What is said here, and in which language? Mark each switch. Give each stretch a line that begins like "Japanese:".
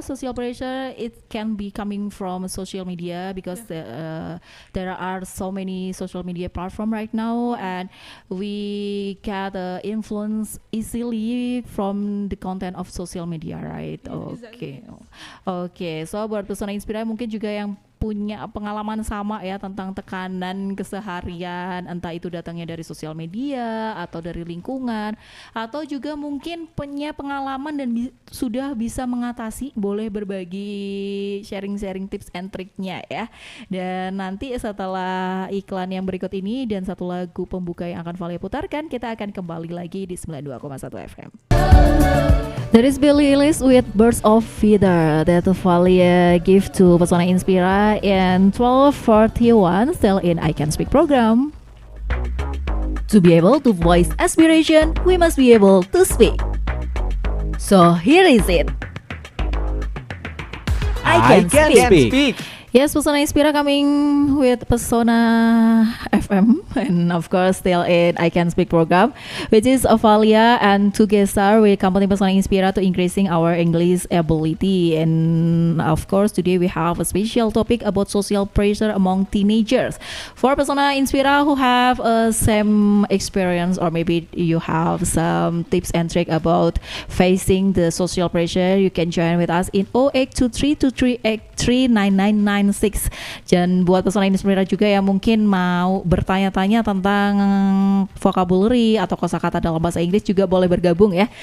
English: Social pressure, it can be coming from social media because there are so many social media platform right now, and we get influence easily from the content of social media, right? Okay, okay.
Indonesian: So buat Pesona Inspira mungkin juga yang punya pengalaman sama ya tentang tekanan keseharian, entah itu datangnya dari sosial media atau dari lingkungan, atau juga mungkin punya pengalaman dan sudah bisa mengatasi, boleh berbagi sharing-sharing tips and triknya ya. Dan nanti setelah iklan yang berikut ini dan satu lagu pembuka yang akan Valia putarkan, kita akan kembali lagi di 92,1 FM.
English: That is Billie Eilish with Birds of Feather that Valia give to Pesona Inspira in 12:41 still in I Can Speak program. To be able to voice aspiration, we must be able to speak. So here is it. I can speak. Yes, Pesona Inspira coming with Pesona FM and of course still in I Can Speak program, which is Avalia and together with company Pesona Inspira to increasing our English ability. And of course today we have a special topic about social pressure among teenagers. For Pesona Inspira who have same experience or maybe you have some tips and trick about facing the social pressure, you can join with us in 082323839996.
Indonesian: Dan buat pesona Inspira juga yang mungkin mau bertanya-tanya tentang vocabulary atau kosakata dalam bahasa Inggris juga boleh bergabung ya.